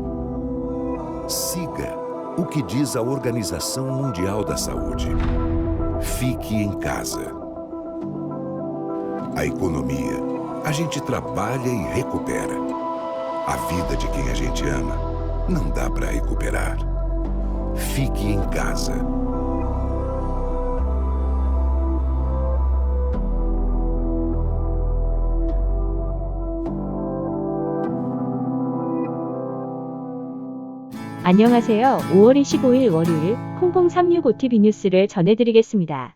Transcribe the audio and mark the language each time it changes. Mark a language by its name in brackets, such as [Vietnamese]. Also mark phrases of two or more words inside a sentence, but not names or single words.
[Portuguese] Siga o que diz a Organização Mundial da Saúde. Fique em casa. A economia, a gente trabalha e recupera. A vida de quem a gente ama, não dá para recuperar. Fique em casa. [Korean] 안녕하세요. 5월 25일 월요일 콩봉 365TV 뉴스를 전해드리겠습니다.